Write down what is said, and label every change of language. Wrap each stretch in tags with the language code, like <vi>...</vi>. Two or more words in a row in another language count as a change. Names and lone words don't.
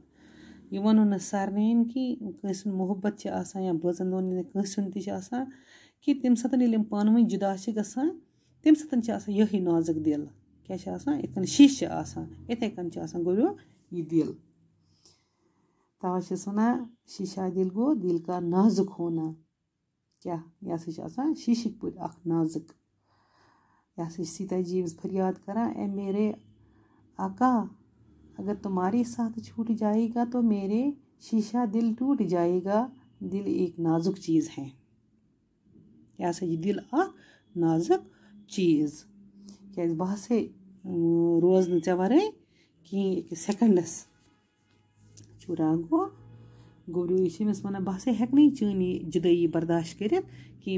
<ks>یہِ وَنو نہٕ سارنِیَن کہِ کٲنٛسہِ ہُنٛد محبت چھِ آسان یا بٲژن دۄن یا کٲنٛسہِ ہُنٛد تہِ چھِ آسان کہِ تَمہِ ساتہٕ ییٚلہِ یِم پانہٕ ؤنۍ جُدا چھِ گژھان تَمہِ ساتہٕ چھِ آسان یِہوٚے نازُک دِل. کیٛاہ چھِ آسان یِتھ کٔنۍ شیٖشہٕ چھِ آسان یِتھَے کٔنۍ چھِ آسان گوٚبریو یہِ دِل. تَوَے چھِس وَنان شیٖشا دِل گوٚو</ks> <ur>دِل کا نازُک ہونا.</ur> <ks>کیٛاہ یہِ ہسا چھِ آسان شیٖشِکۍ پٲٹھۍ اکھ نازُک. یہِ ہسا چھِ سیتا جی ییٚمِس فریاد کران</ks> <ur>اے میرے آقا اگر تمہارے ساتھ چھوٹ جائے گا تو میرے شیشا دل ٹوٹ جائے گا. دل ایک نازُک چیٖز ہے.</ur> <ks>یہِ ہسا چھِ دِل اکھ نازُک چیٖز. کیٛازِ بہٕ ہسا روزٕ نہٕ ژےٚ ورٲے کِہیٖنۍ أکِس سٮ۪کنڈس. چوٗرا گوٚبریو یہِ چھِ أمِس وَنان بہٕ ہسا ہٮ۪کہٕ نہٕ چٲنۍ یہِ جُدٲیی برداشت کٔرِتھ کِہیٖنۍ.</ks>